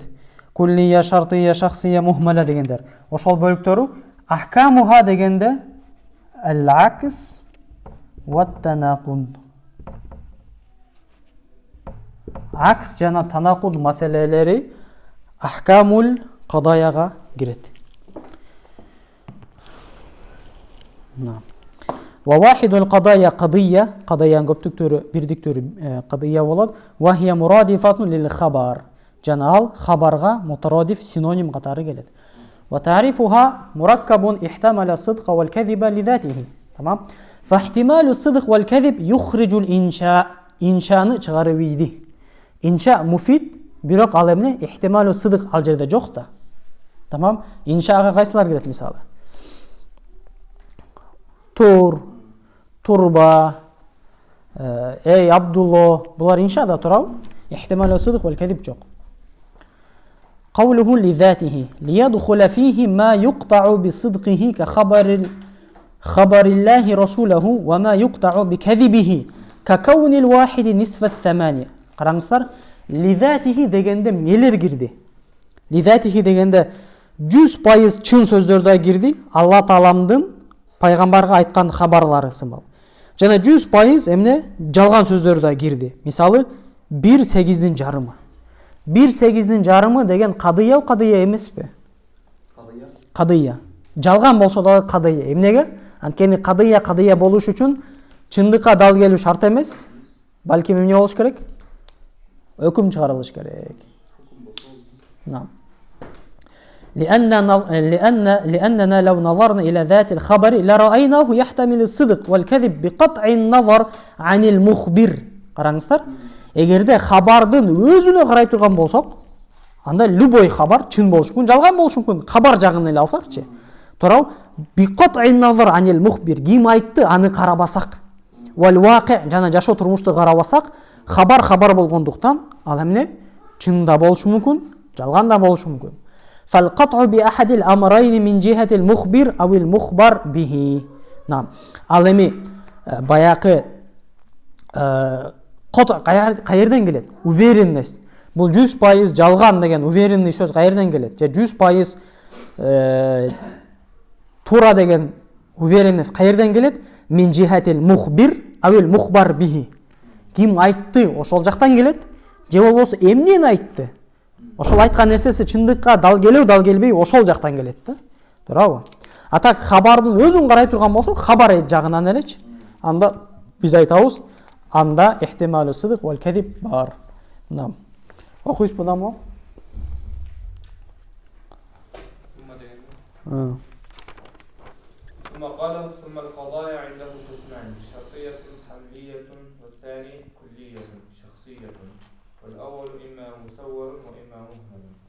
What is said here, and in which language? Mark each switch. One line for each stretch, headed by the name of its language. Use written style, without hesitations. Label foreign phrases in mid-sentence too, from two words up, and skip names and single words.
Kyrgyz: Куллия, шартыя, шахсыя, мухмала дегендер. Ошол бөлүктөрү ахкамуха дегенде
Arabic: العكس والتناقض.
Kyrgyz: Акс жана танакуд маселелери
Arabic: أحكام القضايا
Kyrgyz: кирет.
Arabic: وواحد القضايا قضية,
Kyrgyz: кадаян көптүктөрү, бирдиктөрү кадия болот.
Arabic: وهي مرادفة للخبر.
Kyrgyz: Жана ал хабарга мутарадиф синоним катары келет.
Arabic: وتعريفها مركب احتمل الصدق والكذب لذاته.
Kyrgyz: Тамам.
Arabic: فاحتمال الصدق والكذب يخرج الإنشاء.
Kyrgyz: Иншаны чыгарып ийди. Инша муфид, бирок ал эмне?
Arabic: احتمال الصدق
Kyrgyz: ал жерде жок да. Тамам. Иншага кайсылар кирет мисалы? Тур, турба, эй Абдулло, булар иншада турабы?
Arabic: احتمال الصدق والكذب жок. قوله لذاته ليدخل فيه ما يقطع بصدقه كخبر الله رسوله وما يقطع بكذبه ككون الواحد نصف الثمانية.
Kyrgyz: Караңыздар, لذاته дегенде нелер кирди? لذاته дегенде 100% чын сөздөрдө кирди. Алла Тааламдын пайгамбарга айткан хабарлары сымал. Жана 100% эмне? Жалган сөздөрдө кирди. Мисалы 1/8 жарымы. 1/8 жарымы деген кадыя эмеспи? Кадыя. Жалган болсо да кадыя. Эмнеге? Анткени кадыя болуш үчүн чындыкка дал келүү шарт эмес. Балки эмне болуш керек? Өкүм чыгарылыш керек. Нам.
Arabic: لأننا لو نظرنا إلى ذات الخبر لرأيناه يحتمل الصدق والكذب بقطع النظر عن المخبر.
Kyrgyz: Караңыздар. Эгерде хабардын өзүнө карай турган болсок, анда любой хабар чын болуш мүмкүн, жалган болуш мүмкүн. Хабар жагын эле алсакчы.
Arabic: Туурабы? بقطع النظر عن المخبر,
Kyrgyz: ким айтты аны карабасак.
Arabic: والواقع
Kyrgyz: жана жашоо турмушту карабасак, хабар болгондуктан ал эмне? Чын да болушу мүмкүн, жалган да болушу мүмкүн.
Arabic: فالقطع بأحد الأمرين من جهة المخبر أو المخبر به. نعم.
Kyrgyz: Ал эми баягы قطع кайерден келет? Уверенность. Бул 100% жалган деген уверенный сөз кайерден келет? Же 100% тура деген уверенность кайерден келет?
Arabic: من جهة المخبر أو المخبر به.
Kyrgyz: Ким айтты, ошол жактан келет. Же болбосо эмнени айтты? Ошол айткан нерсеси чындыкка дал келеби, дал келбей ошол жактан келет да. Туурабы? А так хабардын өзүн карай турган болсо, хабар жагынан элечи. Анда биз айтабыз, анда
Arabic: احتمال الصدق والكذب
Kyrgyz: бар. Нам. Окуйсуз бунамы?
Arabic: ثم قال ثم القضايا عنده قسمان شرطية حملية والثاني كلية شخصية والأول إما مسور وإما مهمل